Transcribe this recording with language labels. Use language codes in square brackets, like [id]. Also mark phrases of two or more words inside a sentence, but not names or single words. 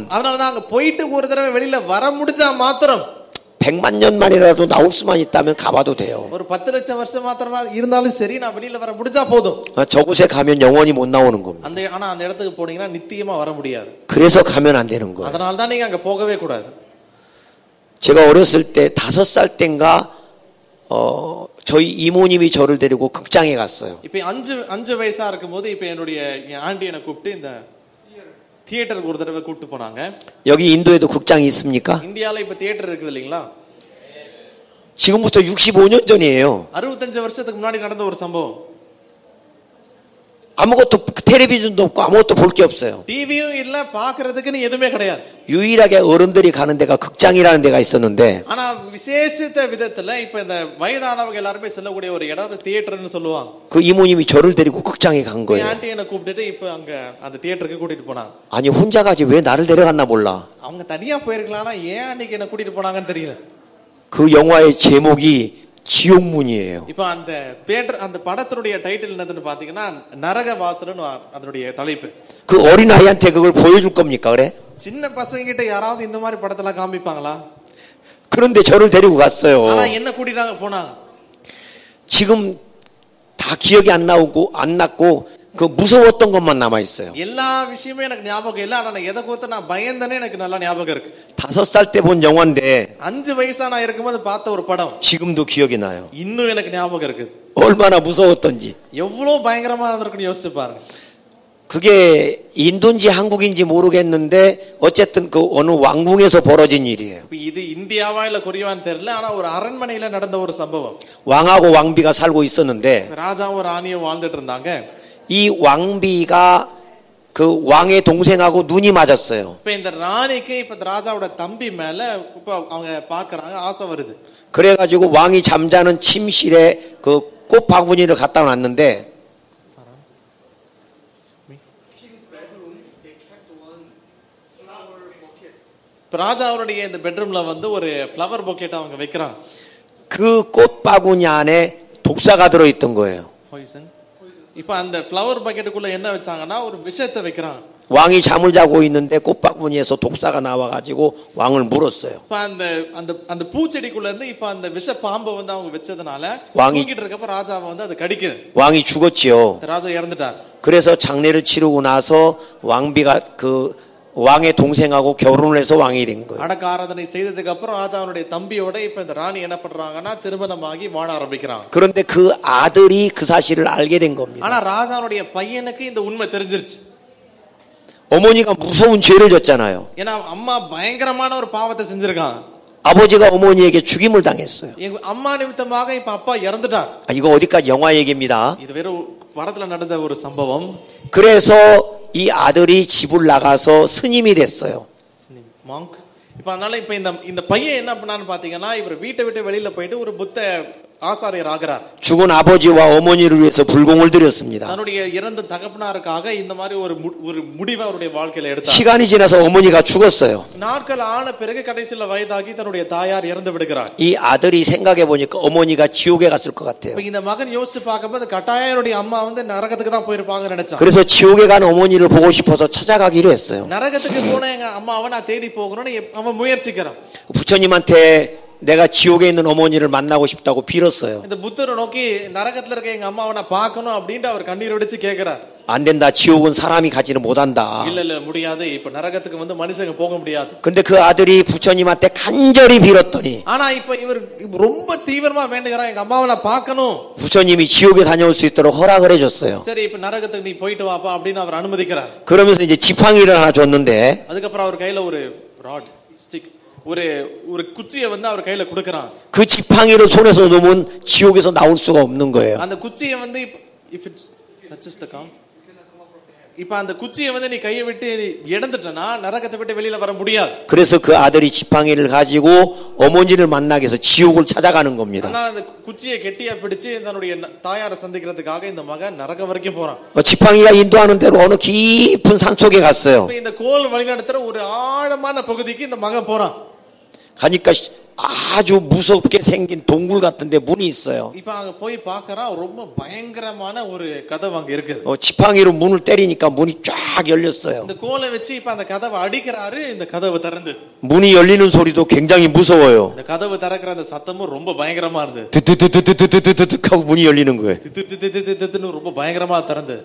[ta] அதனாலதான் அங்க போயிட்டு ஒரு தடவை வெளியில வர முடிஞ்சா மாத்திரம் [ko] 100만 년 만이라도 나올 수만 있다면 가봐도 돼요. [ta] ஒரு 10 லட்சம் வருஷம் மாத்திரமா இருந்தாலும் சரி நான் வெளியில வர முடிஞ்சா போதும். [ko] 저곳에 가면 영원히 못 나오는 겁니다. [ta] ஆனா அந்த இடத்துக்கு போனீங்கன்னா நித்தியமா வர முடியாது. [ko] 그래서 가면 안 되는 거예요. [ta] அதனால தான் நீங்க அங்க போகவே கூடாது. [ko] 제가 어렸을 때 5살 땐가 저희 이모님이 저를 데리고 극장에 갔어요. [ta] இப்ப 5 வயசா இருக்கும்போது இப்ப என்னுடைய ஆண்டி என்ன கூப்பிட்டு இந்த தியேட்டருக்கு ஒரு தடவை கூப்பிட்டு போனாங்க. [ko] 여기 인도에도 극장이 있습니까? [ta] இந்தியால இப்ப தியேட்டர் இருக்குது இல்லீங்களா? [ko] 지금부터 65년 전이에요. [ta] 65 வருஷத்துக்கு முன்னாடி நடந்த ஒரு சம்பவம். [ko] 아무것도 텔레비전도 없고 아무것도 볼 게 없어요. [ta] டிவியும் இல்ல, பாக்குறதுக்குன்னு எதுவுமே கிடையாது. [ko] 유일하게 어른들이 가는 데가 극장이라는 데가 있었는데 [ta] ஆனா விசேஷித்த விதத்துல இப்ப இந்த வயதானவங்க எல்லாரும் செல்லக்கூடிய ஒரு இடம் தியேட்டர்னு சொல்லுவாங்க. [ko] 그 이모님이 저를 데리고 극장에 간 거예요. [ta] ஆண்டி என்ன கூப்பிட்டுட்டு இப்ப அங்க அந்த தியேட்டருக்கு கூட்டிட்டு போனாங்க. [ko] 아니 혼자 가지 왜 나를 데려갔나 몰라. [ta] அவங்க தனியா போயிருக்கலாம்னா ஏன் அன்னைக்கு என்ன கூட்டிட்டு போனாங்கன்னு தெரியல. [ko] 그 영화의 제목이 지옥문이에요. [ta] இப்ப அந்த தியேட்டர் அந்த படத்துடைய டைட்டில் என்னதுன்னு பாத்தீங்கன்னா நரக வாசல்னு அதனுடைய தலைப்பு. [ko] 그 어린 아이한테 그걸 보여줄 겁니까 그래? [ta] சின்ன பசங்க கிட்ட யாராவது இந்த மாதிரி படத்தெல்லாம் காமிப்பாங்களா? [ko] 그런데 저를 데리고 갔어요. [ta] ஆனா என்ன கூட்டிட்டாங்க போனாங்க. [ko] 지금 다 기억이 안 났고 그 무서웠던 것만 남아 있어요. [ta] எல்லா விஷயமே எனக்கு ஞாபகம் இல்ல. ஆனா எதை குறித்து நான் பயந்தனே எனக்கு நல்லா ஞாபகம் இருக்கு. [ko] 5살 때 본 영화인데 [ta] 5 வயசா நான் இருக்கும்போது பார்த்த ஒரு படம் [ko] 지금도 기억이 나요. [ta] இன்னும் எனக்கு ஞாபகம் இருக்கு. [ko] 얼마나 무서웠던지. [ta] எவ்வளவு பயங்கரமா இருந்திருக்குன்னு யோசிச்சு பாருங்க. [ko] 그게 인도인지 한국인지 모르겠는데 어쨌든 그 어느 왕궁에서 벌어진 일이에요. [ta] இது இந்தியாவா இல்ல கொரியாவான்னு தெரியல. ஆனா ஒரு அரண்மனையில நடந்த ஒரு சம்பவம். [ko] 왕하고 왕비가 살고 있었는데 [ta] ராஜாவும் ராணியும் வாழ்ந்துட்டு இருந்தாங்க. [ko] 이 왕비가 그 왕의 동생하고 눈이 맞았어요. [ta] இப்ப இந்த ராணிக்கு இப்ப ராஜாவோட தம்பி மேல இப்ப அவங்க பாக்குறாங்க, ஆசை வருது. [ko] 그래가지고 왕이 잠자는 침실에 그 꽃 바구니를 갖다 놨는데 [ta] ராஜாவுடைய இந்த பெட்ரூம்ல வந்து ஒரு [en] flower bouquet [ta] அவங்க வைக்கிறாங்க. [ko] 그 꽃 바구니 안에 독사가 들어있던 거예요. [ta] இப்ப அந்த ஃப்ளவர் பக்கெட்டுக்குள்ள என்ன வச்சாங்கன்னா ஒரு விஷத்தை வைக்கிறாங்க. [ko] 왕이 잠을 자고 있는데 꽃바구니에서 독사가 나와가지고 왕을 물었어요. [ta] இப்ப அந்த பூச்செடிக்குள்ள இருந்து இப்ப அந்த விஷ பாம்பை வந்து அவங்க வச்சதுனால [ko] 왕이 [ta] தூங்கிட்டு இருக்கப்ப ராஜாவை வந்து அது கடிக்குது. [ko] 왕이 죽었지요. [ta] ராஜா இறந்துட்டார். [ko] 그래서 장례를 치르고 나서 왕비가 그 왕의 동생하고 결혼을 해서 왕이 된 거예요. [ta] அடக்க ஆராதனை செய்ததுக்கு அப்புறம் ராஜாவுடைய தம்பியோட இப்ப இந்த ராணி என்ன பண்றாங்கன்னா திருமணமாகி வாழ ஆரம்பிக்கிறாங்க. [ko] 그런데 그 아들이 그 사실을 알게 된 겁니다. [ta] ஆனா ராஜாவுடைய பையனுக்கு இந்த உண்மை தெரிஞ்சிருச்சு. [ko] 어머니가 무서운 죄를 졌잖아요. [ta] ஏன்னா அம்மா பயங்கரமான ஒரு பாவத்தை செஞ்சிருக்காங்க. [ko] 아버지가 어머니에게 죽임을 당했어요. [ta] அம்மா நிமித்தமாக இப்ப அப்பா இறந்துட்டார். [ko] 이거 어디까지 영화 얘기입니다. [ta] இது வெறும் படத்துல நடந்த ஒரு சம்பவம். [ko] 그래서 이 아들이 집을 나가서 스님이 됐어요. [ta] மாங்க். இப்ப அதனால இப்ப இந்த பையன் என்ன பண்ணான்னு பாத்தீங்கன்னா இவர் வீட்டை விட்டு வெளியில போயிட்டு ஒரு புத்த ஆசாரியர் ஆகிறார். [ko] 죽은 아버지와 어머니를 위해서 불공을 드렸습니다. [ta] தன்னுடைய இறந்த தகப்பனாருக்காக இந்த மாதிரி ஒரு முடிவை அவருடைய வாழ்க்கையில எடுத்தார். [ko] 시간이 지나서 어머니가 죽었어요. [ta] நாட்கள் ஆன பிறகு கடைசில வயதாகி தன்னுடைய தாயார் இறந்து விடுகிறார். [ko] 이 아들이 생각해 보니까 어머니가 지옥에 갔을 것 같아요. [ta] இப்ப இந்த மகன் யோசிச்சு பார்க்கும்போது கட்டாயனுடைய அம்மா வந்து நரகத்துக்கு தான் போயிருப்பாங்கன்னு நினைச்சான். [ko] 그래서 지옥에 간 어머니를 보고 싶어서 찾아가기로 했어요. [ta] நரகத்துக்கு போன எங்க அம்மாவை நான் தேடி போகணும்னு அவன் முயற்சிக்கிறான். [ko] 부처님한테 내가 지옥에 있는 어머니를 만나고 싶다고 빌었어요. [ta] இந்த புத்தரை நோக்கி நரகத்துல இருக்க எங்க அம்மாவை நான் பார்க்கணும் அப்படினு அவர் கண்ணீர் வடிச்சு கேக்குறார். [ko] 안 된다. 지옥은 사람이 가지는 못한다. [ta] இல்ல முடியாது. இப்ப நரகத்துக்கு வந்து மனுஷங்க போக முடியாது. [ko] 근데 그 아들이 부처님한테 간절히 빌었더니 [ta] ஆனா இப்ப இவர் ரொம்ப தீவிரமா வேண்டுகிறார், எங்க அம்மாவை நான் பார்க்கணும். [ko] 부처님이 지옥에 다녀올 수 있도록 허락을 해줬어요. [ta] சரி இப்ப நரகத்துக்கு நீ போயிட்டு வாப்பா அப்படின்னு அவர் அனுமதிக்கிறார். [ko] 그러면서 이제 지팡이를 하나 줬는데 [ta] அதுக்கப்புறம் அவர் கையில ஒரு [en] rod stick [ta] ஒரு குச்சியை வந்து அவர் கையில கொடுக்கறான். [ko] 그 지팡이를 손에서 놓으면 지옥에서 나올 수가 없는 거예요. [ta] அந்த குச்சியை வந்து [en] if it touches the cow, [ta] இப்ப அந்த குச்சியை வந்து நீ கையை விட்டு எடுத்துட்டனா நரகத்தை விட்டு வெளியில வர முடியாது. [ko] 그래서 그 아들이 지팡이를 가지고 어머니를 만나기 위해서 지옥을 찾아가는 겁니다. [ta] அதனால அந்த குச்சியை கெட்டியா பிடிச்சு தன்னுடைய தாயாரை சந்திக்கிறதுக்காக இந்த மகன் நரகம் வரைக்கும் போறான். [ko] 지팡이가 인도하는 대로 어느 깊은 산 속에 갔어요. [ta] இந்த கோல் வழிநடத்துற ஒரு ஆழமான பகுதிக்கு இந்த மகன் போறான். [ko] 가니까 아주 무섭게 생긴 동굴 같은데 문이 있어요. [ta] இப்ப அங்க போய் பார்க்கறான், ரொம்ப பயங்கரமான ஒரு கதவு அங்க இருக்குது. [ko] 지팡이로 문을 때리니까 문이 쫙 열렸어요. [ta] இந்த கோலை வச்சு இப்ப அந்த கதவை அடிக்கிறாரு, இந்த கதவு திறந்து. [ko] 문이 열리는 소리도 굉장히 무서워요. [ta] இந்த கதவு திறக்கிற அந்த சத்தமும் ரொம்ப பயங்கரமா இருந்தது. [ko] 드드드드드드드드 하고 문이 열리는 거예요. [ta] தித்துன்னு ரொம்ப பயங்கரமா திறந்து.